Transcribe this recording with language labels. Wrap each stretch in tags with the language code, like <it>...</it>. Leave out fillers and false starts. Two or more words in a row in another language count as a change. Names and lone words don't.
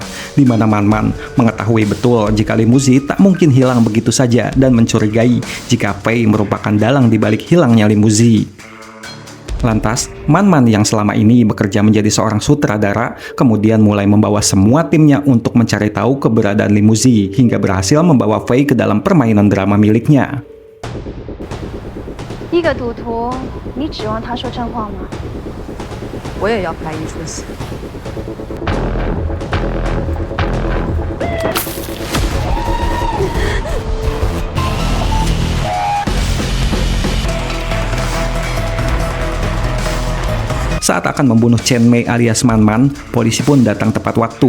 <id>Di mana Man Man mengetahui betul jika Limuzi tak mungkin hilang begitu saja dan mencurigai jika Fei merupakan dalang di balik hilangnya Limuzi. Lantas, Man Man yang selama ini bekerja menjadi seorang sutradara, kemudian mulai membawa semua timnya untuk mencari tahu keberadaan Limuzi hingga berhasil membawa Fei ke dalam permainan drama miliknya.</id> <zh>一个赌徒，你指望他说真话吗？我也要拍一出戏。</zh> <id>Saat akan membunuh Chen Mei alias Man Man, polisi pun datang tepat waktu.</id>